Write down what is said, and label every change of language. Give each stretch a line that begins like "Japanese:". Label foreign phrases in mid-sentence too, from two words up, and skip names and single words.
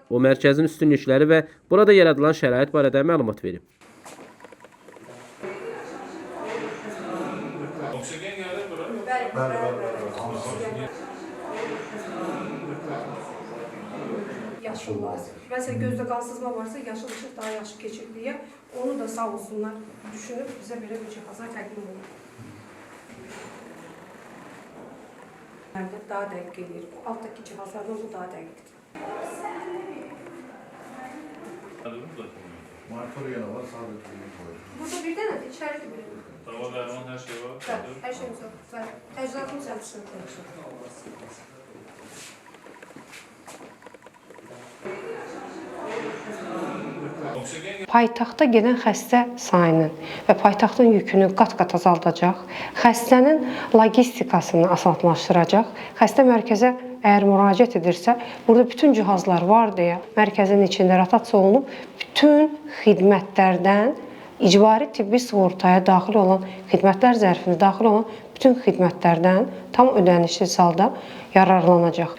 Azerbaijani: O mərkəzin üstünlükləri və burada yaradılan şərait barədə məlumat verib. Yaşıllar.
Turkish: Mesela gözde kan sızma varsa yaşıl ışık daha yaxşı keçir diye onu da sağ olsunlar düşünüp bize böyle bir cihazlar təqdim olunur. Daha dəqiq gelir. Bu alttaki cihazlardan bu daha dəqiqdir. Markörü yana var, sadece Burada bir tane de içeride bir. Dava derman her şey var. Her şeyimiz var. Tecrübatımız yapsın.
Azerbaijani: Paytaxta gedən xəstə sayının və paytaxtın yükünü qat-qat azaldacaq, xəstənin logistikasını asanlaşdıracaq, xəstə mərkəzə əgər müraciət edirsə, burada bütün cihazlar var deyə mərkəzin içində rotasiya olunub, bütün xidmətlərdən icbari tibbi sığortaya daxil olan xidmətlər zərfinə daxil olan bütün xidmətlərdən tam ödənişsiz halda yararlanacaq.